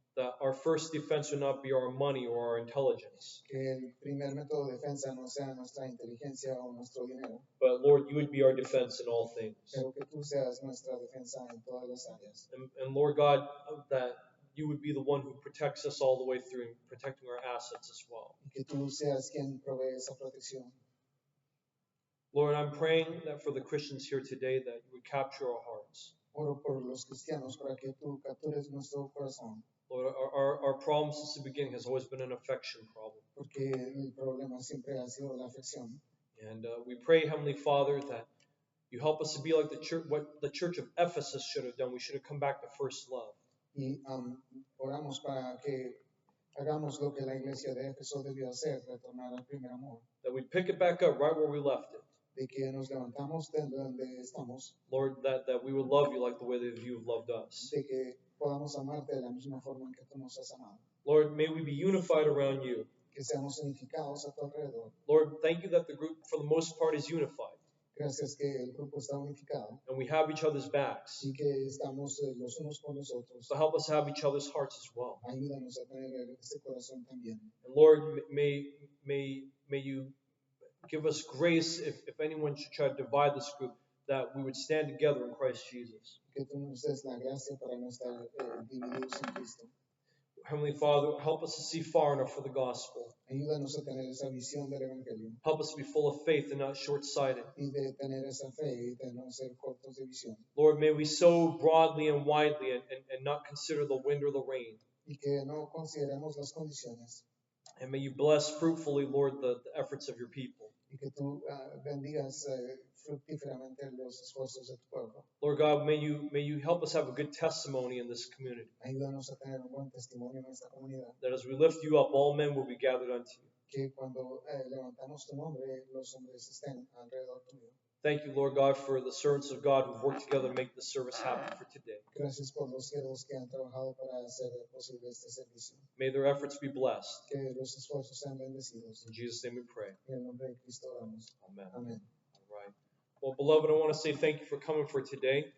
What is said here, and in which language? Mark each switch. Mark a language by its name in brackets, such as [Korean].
[English] that our first defense would not be our money or our intelligence, [Spanish] que el primer método de defensa no sea nuestra inteligencia o nuestro dinero, [English] but Lord, you would be our defense in all things. [Spanish] pero que tú seas nuestra defensa en todas las áreas. [English] And Lord God, that you would be the one who protects us all the way through, and protecting our assets as well. [Spanish] Y que tú seas quien provee esa protección. [English] Lord, I'm praying that for the Christians here today, that you would capture our hearts. [Spanish] Oro por los cristianos para que tú captures nuestro corazón, [English] Lord, our problem since the beginning has always been an affection problem. [Spanish] porque el problema siempre ha sido la afección. [English] And we pray, Heavenly Father, that you help us to be like the church, what the church of Ephesus should have done. We should have come back to first love. [Spanish] Y oramos para que hagamos lo que la iglesia de Éfeso debió hacer, retornar al primer amor, [English] That we'd pick it back up right where we left it. [Spanish] de que nos levantamos de donde estamos, [English] Lord, that we would love you like the way that you have loved us. [Spanish] de que podamos amarte de la misma forma en que tú nos has amado, [English] Lord, may we be unified around you. [Spanish] que seamos unificados a tu alrededor. [English] Lord, thank you that the group, for the most part, is unified. [Spanish] Gracias que el grupo está unificado [English] And we have each other's backs. [Spanish] y que estamos los unos con los otros. [English] So help us have each other's hearts as well. [Spanish] Ayúdanos a tener ese corazón también. [English] And Lord, may you give us grace if anyone should try to divide this group, that we would stand together in Christ Jesus. [Spanish] Que tú nos des la gracia para no estar divididos en Cristo. [English] Heavenly Father, help us to see far enough for the gospel. [Spanish] Ayúdanos a tener esa visión del Evangelio [English] Help us to be full of faith and not short-sighted. [Spanish] y de tener esa fe y de no ser cortos de visión. [English] Lord, may we sow broadly and widely and not consider the wind or the rain. [Spanish] y que no consideremos las condiciones [English] And may you bless fruitfully, Lord, the efforts of your people. [Spanish] y que tú bendigas fructíferamente los esfuerzos de tu pueblo. [English] Lord God, may you help us have a good testimony in this community. [Spanish] Ayúdanos a tener un buen testimonio en esta comunidad, [English] That as we lift you up, all men will be gathered unto you. [Spanish] que cuando levantamos tu nombre, los hombres estén alrededor tuyo. [English] Thank you, Lord God, for the servants of God who've worked together to make this service happen for today. [Spanish] Gracias por los siervos que han trabajado para hacer posible este servicio. [English] May their efforts be blessed. [Spanish] Que los esfuerzos sean bendecidos. [English] In Jesus' name we pray. [Spanish] En el nombre de Cristo oramos. [English] Amen. [Spanish] Amén. [English] All right. Well, beloved, I want to say thank you for coming for today.